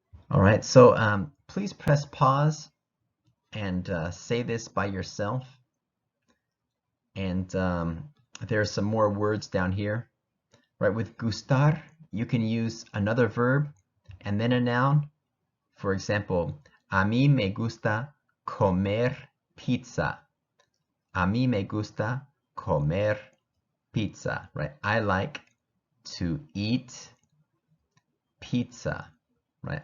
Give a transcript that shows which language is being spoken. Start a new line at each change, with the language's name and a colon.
English: All right, so please press pause and say this by yourself. And there are some more words down here. Right, with gustar, you can use another verb and then a noun.
Spanish: For example, a mí me gusta comer pizza. A mí me gusta comer pizza, right?
English: I like to eat pizza, right?